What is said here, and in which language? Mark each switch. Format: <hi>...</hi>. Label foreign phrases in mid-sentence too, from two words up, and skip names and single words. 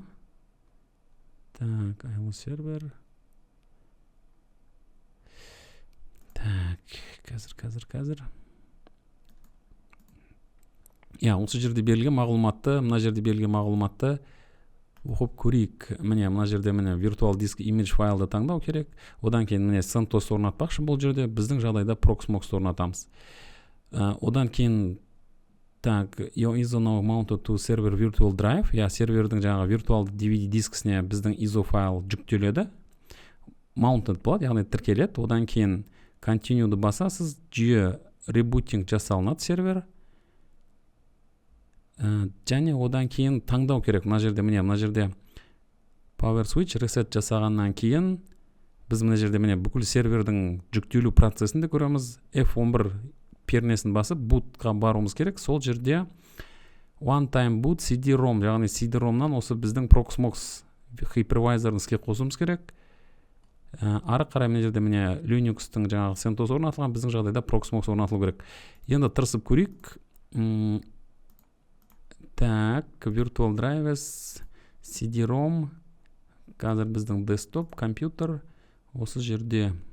<kk>Так, ILO сервер. Так, қазір. Осы жерде берілген мағлұматты, мына жерде берілген мағлұматты оқып көрейік. Міне мына жерде міне</kk> <en>virtual disk image</en> <kk>файлды таңдау керек. Одан кейін міне CentOS орнатпақшы, бұл жерде біздің жағдайда Proxmox орнатамыз. Одан кейін так,</kk> <en>your ISO now mounted to server virtual drive.</en> <kk>Сервердің жаңағы виртуалды DVD дискісіне біздің ISO файл жүктеледі. Mounted болады, яғни тіркеледі. Одан кейін continue'ды басасыз, жүйе rebooting жасалынады сервер. Және одан кейін таңдау керек. Мына жерде</kk> <en>power switch reset</en> <kk>жасағаннан кейін біз мына жерде бүкіл сервердің жүктелу процесін де көреміз. F11 пернесін басып bootқа баруымыз керек. Сол жерде</kk> <en>one time boot CD-ROM,</en> <kk>яғни CD-ROM-нан осы біздің Proxmox hypervisor'ын іске қосуымыз керек. ары қарай мына жерде міне Linux-тың жаңағы CentOS орнатылған, біздің жағдайда Proxmox орнатылу керек. Енді тырысып көрейік. Так,</kk> <en>Virtual Drivers, CD-ROM,</en> <kk>қазір біздің десктоп, компьютер, осы жерде.</kk>